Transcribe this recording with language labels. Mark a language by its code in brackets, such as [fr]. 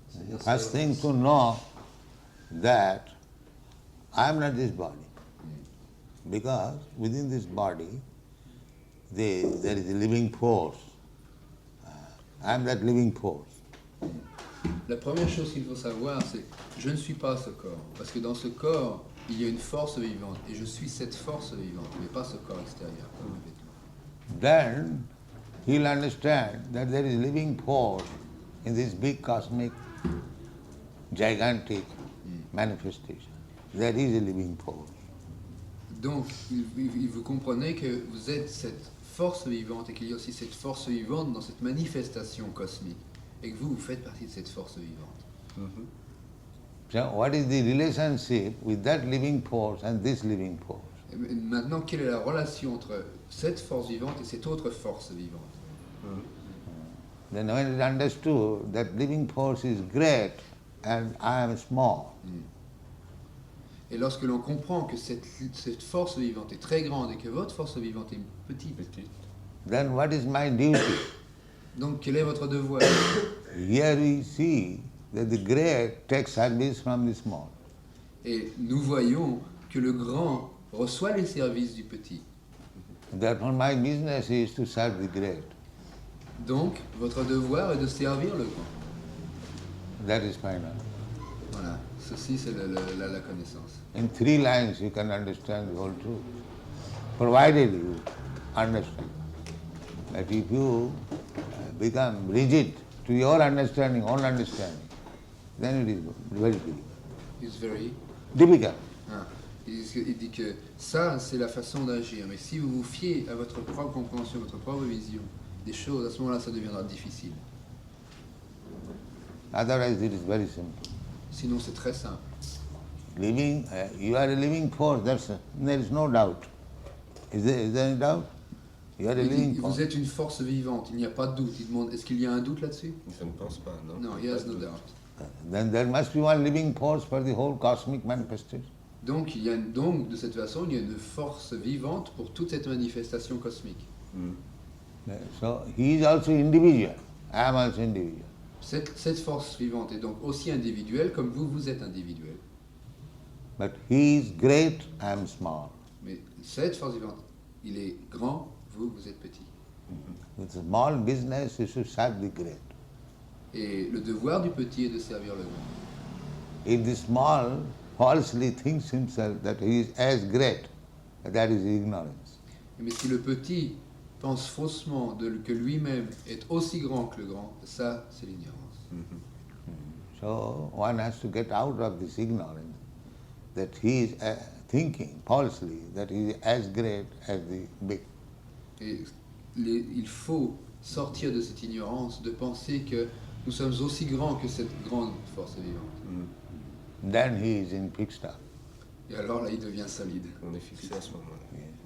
[en] The first thing to know that I am not this body. Because within this body, there is a living force. I am that living force. [fr] La première chose qu'il faut savoir, c'est je ne suis pas ce corps. Parce que dans ce corps, il y a une force vivante. Et je suis cette force vivante, mais pas ce corps extérieur. [en] Then he'll understand that there is living force in this big cosmic, gigantic manifestation. There is a living force. [fr] Donc, vous comprenez que vous êtes cette force vivante et qu'il y a aussi cette force vivante dans cette manifestation cosmique. Et que vous faites partie de cette force vivante. [en] So what is the relationship with that living force and this living force? [fr] Et maintenant, quelle est la relation entre cette force vivante et cette autre force vivante? [en] Then when it is understood that living force is great and I am small, [fr] Et lorsque l'on comprend que cette force vivante est très grande et que votre force vivante est petite, [en] then what is my duty? [fr] donc quel est votre devoir? [en] Here we see that the great takes service from the small. [fr] Et nous voyons que le grand reçoit les services du petit. [en] Therefore my business is to serve the great. [fr] Donc, votre devoir est de servir le grand. [en] That is final. [fr] Voilà, ceci c'est la connaissance. [en] In 3 lines you can understand the whole truth, provided you understand that if you become rigid to your understanding, own understanding, then it is very difficult. It's very... Difficult. [fr] Ah, il dit que ça, c'est la façon d'agir. Mais si vous vous fiez à votre propre compréhension, votre propre vision des choses, à ce moment-là, ça deviendra difficile. [en] Otherwise it is very simple. [fr] Sinon, c'est très simple. [en] Living, you are a living force, there is no doubt. Is there any doubt? You are a [fr] Il [en] living [fr] dit, [en] force. [fr] vous êtes une force vivante, il n'y a pas de doute. Il demande, est-ce qu'il y a un doute là-dessus? Je ne pense pas, non. Non, [en] he has no doubt. Then there must be one living force for the whole cosmic manifestation. [fr] Donc, de cette façon, il y a une force vivante pour toute cette manifestation cosmique. [en] So he is also individual. I am also individual. [fr] Cette force vivante est donc aussi individuelle comme vous êtes individuel. [en] But he is great, I am small. [fr] Mais cette force vivante, il est grand, vous êtes petit. [en] With small business, you should serve the great. [fr] Et le devoir du petit est de servir le grand. [en] If the small falsely thinks himself that he is as great, that is ignorance. [fr] Mais si le petit pense faussement que lui-même est aussi grand que le grand, ça c'est l'ignorance. [en] So one has to get out of this ignorance that he is thinking falsely that he is as great as the big. [fr] Et il faut sortir de cette ignorance, de penser que nous sommes aussi grands que cette grande force vivante. [en] Then he is in fixed up. [fr] Et alors là, il devient solide. On est fixé à ce moment-là.